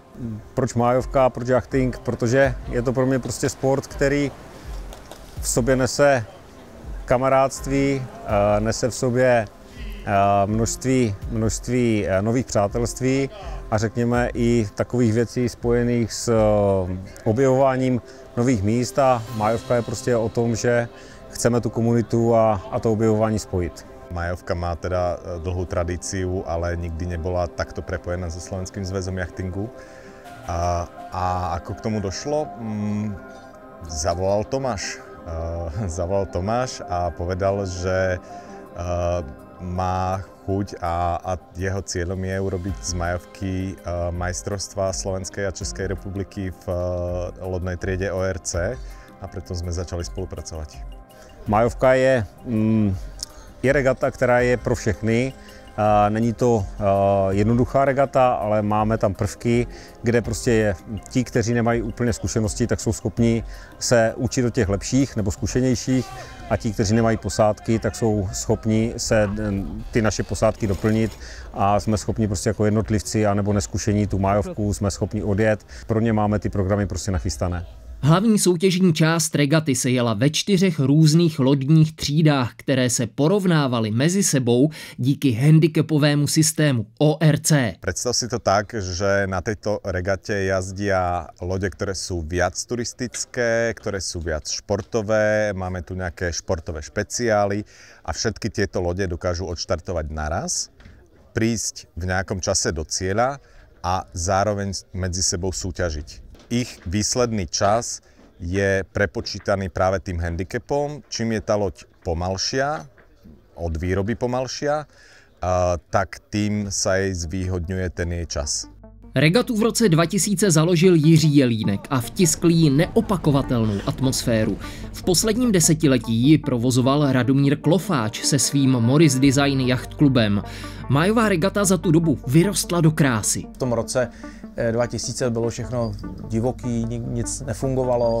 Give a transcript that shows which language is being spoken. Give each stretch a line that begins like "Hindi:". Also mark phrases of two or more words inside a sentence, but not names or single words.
Czech: Proč májovka, proč jachting? Protože je to pro mě prostě sport, který v sobě nese kamarádství, nese v sobě množství nových přátelství a řekněme i takových věcí spojených s objevováním nových míst, a májovka je prostě o tom, že chceme tu komunitu a to objevování spojit.
Slovak: Májovka má teda dlhou tradíciu, ale nikdy nebyla takto prepojená so Slovenským zväzom jachtingu. A ako k tomu došlo? Zavolal Tomáš a povedal, že má chuť a jeho cieľom je urobiť z májovky majstrovstva Slovenskej a Českej republiky v lodnej triede ORC, a preto sme začali spolupracovať.
Czech: Májovka je regata, která je pro všechny. Není to jednoduchá regata, ale máme tam prvky, kde prostě ti, kteří nemají úplně zkušenosti, tak jsou schopni se učit od těch lepších nebo zkušenějších, a ti, kteří nemají posádky, tak jsou schopni se ty naše posádky doplnit a jsme schopni prostě jako jednotlivci anebo neskušení tu májovku jsme schopni odjet. Pro ně máme ty programy prostě nachystané. Hlavní soutěžní část regaty se jela ve 4 různých lodních třídách, které se porovnávaly mezi sebou díky handicapovému systému ORC.
Slovak: Predstav si to tak, že na tejto regate jazdia lode, ktoré sú viac turistické, ktoré sú viac športové, máme tu nejaké športové špeciály a všetky tieto lode dokážu odštartovať naraz, prísť v nejakom čase do cieľa a zároveň medzi sebou súťažiť. Ich výsledný čas je prepočítaný práve tým handicapom. Čím je tá loď pomalšia, od výroby pomalšia, tak tým sa jej zvýhodňuje ten jej čas.
Czech: Regatu v roce 2000 založil Jiří Jelínek a vtiskl jí neopakovatelnou atmosféru. V posledním desetiletí ji provozoval Radomír Klofáč se svým Morris Design Yacht Klubem. Májová regata za tu dobu vyrostla do krásy. V tom roce 2000 bylo všechno divoký, nic nefungovalo.